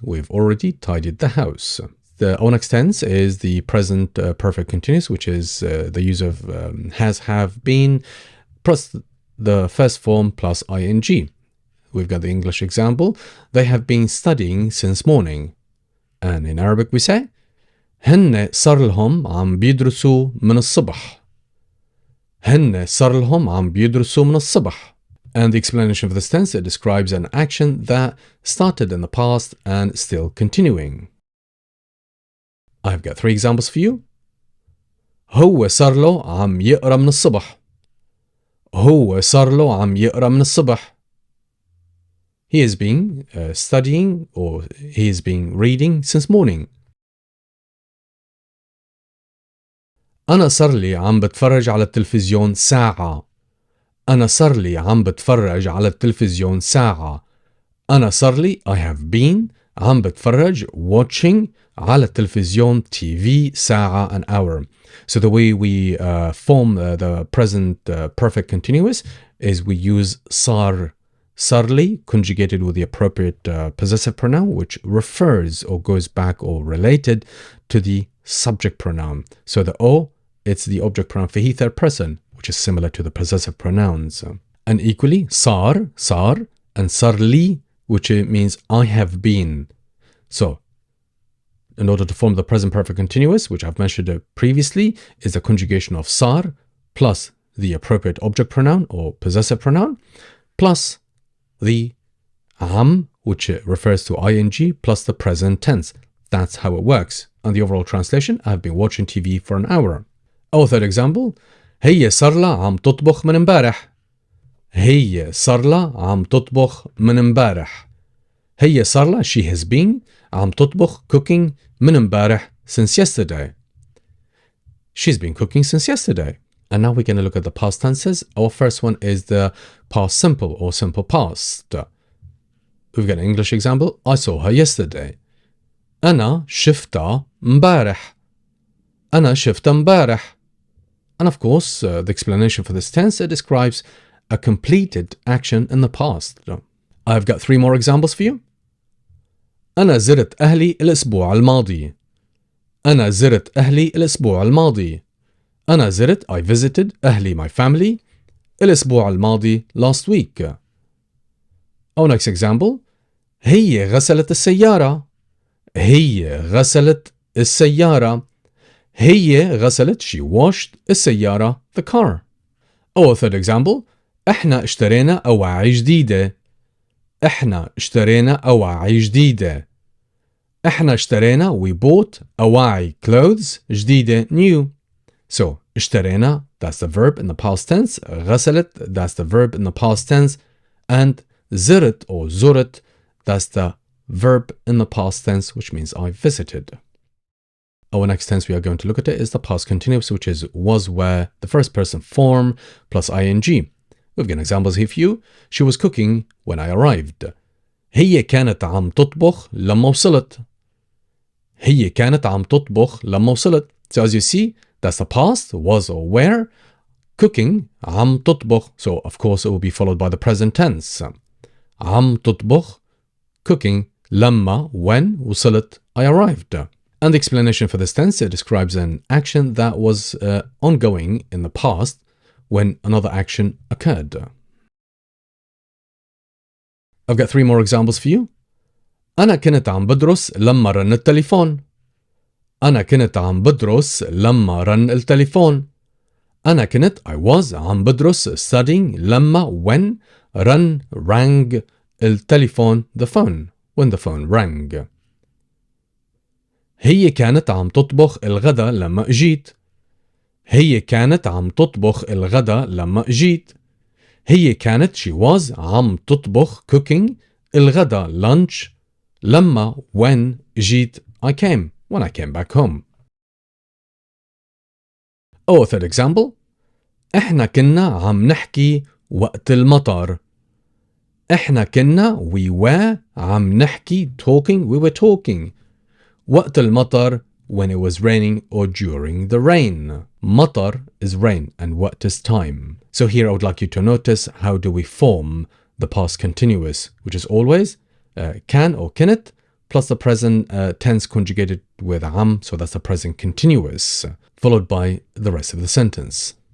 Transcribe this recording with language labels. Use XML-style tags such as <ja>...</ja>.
<en>We've already tidied the house. The onyx tense is the present perfect continuous, which is the use of has, have, been, plus the first form plus ing. We've got the English example. They have been studying since morning. And in Arabic we say,</en> <ar>هن صار لهم عم بيدرسوا من الصبح. هن صار لهم عم بيدرسوا من الصبح.</ar> <en>And the explanation of this tense, it describes an action that started in the past and still continuing. I've got 3 examples for you.</en> <ar>هو صار له عم يقرأ من الصبح. هو صار له عم يقرأ من الصبح.</ar> <en>He has been studying, or he has been reading since morning.</en> <ar>أنا صار لي عم بتفرج على التلفزيون ساعة. أنا صار لي عم بتفرج على التلفزيون ساعة. أنا صار لي,</ar> <en>I have been,</en> <ar>عم بتفرج,</ar> <en>watching,</en> <ar>على التلفزيون, TV, ساعة,</ar> <en>an hour. So the way we form the present perfect continuous is we use صار, صارلي, conjugated with the appropriate possessive pronoun, which refers or goes back or related to the subject pronoun. So the O, it's the object pronoun for he, third person, which is similar to the possessive pronouns. And equally, صار, صار, and صارلي, which means I have been. So, in order to form the present perfect continuous, which I've mentioned previously, is the conjugation of صار plus the appropriate object pronoun or possessive pronoun, plus the</en> <ar>عم,</ar> <en>which refers to ing, plus the present tense. That's how it works. And the overall translation, I've been watching TV for an hour. Our third example,</en> <ar>هي صار لها عم تطبخ من امبارح. هي صار لها عم تطبخ من امبارح. هي صار لها,</ar> <en>she has been,</en> <ar>عم تطبخ,</ar> <en>cooking,</en> <ar>من امبارح,</ar> <en>since yesterday. She's been cooking since yesterday. And now we're going to look at the past tenses. Our first one is the past simple or simple past. We've got an English example. I saw her yesterday.</en> <ar>أنا شفتها مبارح. أنا شفت مبارح.</ar> <en>And of course, the explanation for this tense describes a completed action in the past. I've got 3 more examples for you.</en> <ar>أنا زرت أهلي الأسبوع الماضي. أنا زرت أهلي الأسبوع الماضي. أنا زرت</ar> <en>I visited</en> <ar>أهلي</ar> <en>my family</en> <ar>الأسبوع الماضي</ar> <en>last week. Our next example.</en> <ar>هي غسلت السيارة. هي غسلت السيارة. هي غسلت</ar> <en>she washed</en> <ar>السيارة</ar> <en>the car. Our third example.</en> <ar>احنا اشترينا أواعي جديدة. احنا اشترينا أواعي جديدة. احنا اشترينا</ar> <en>we bought</en> <ar>أواعي</ar> <en>clothes</en> <ar>جديدة</ar> <en>new. So اشترينا, that's the verb in the past tense. غسلت, that's the verb in the past tense. And زرت or زرت, that's the verb in the past tense, which means I visited. Our next tense we are going to look at it is the past continuous, which is was, where, the first person form plus ing. We've got examples here for you. She was cooking when I arrived.</en> <ar>هي كانت عم تطبخ لما وصلت. هي كانت عم تطبخ لما وصلت.</ar> <en>So as you see, that's the past, was or where. Cooking,</en> <ar>عم تطبخ.</ar> <en>So of course it will be followed by the present tense.</en> <ar>عم تطبخ,</ar> <en>cooking,</en> <ar>لما,</ar> <en>when,</en> <ar>وصلت,</ar> <en>I arrived. And the explanation for this tense, it describes an action that was ongoing in the past when another action occurred. I've got 3 more examples for you.</en> <ar>أنا كنت عم بدرس لما رن التليفون. أنا كنت عم بدرس لما رن التليفون. أنا كنت</ar> <en>I was</en> <ar>عم بدرس</ar> <en>studying</en> <ar>لما</ar> <en>when rang</en> <ar>التليفون</ar> <en>the phone when the phone rang.</en> <ar>هي كانت عم تطبخ الغدا لما اجيت. هي كانت عم تطبخ الغدا لما اجيت. هي كانت</ar> <en>she was</en> <ar>عم تطبخ</ar> <en>cooking</en> <ar>الغدا</ar> <en>lunch</en> <ar>لما</ar> <en>when</en> <ar>اجيت</ar> <en>I came when I came back home. Our third example.</en> <ar>احنا كنا عم نحكي وقت المطر. احنا كنا</ar> <en>we were</en> <ar>عم نحكي</ar> <en>talking we were talking</en> <ar>وقت المطر</ar> <en>when it was raining or during the rain. مطر is rain and what is time. So here I would like you to notice how do we form the past continuous, which is always can or كنت plus the present tense conjugated with am, so that's the present continuous, followed by the rest of the sentence.</en>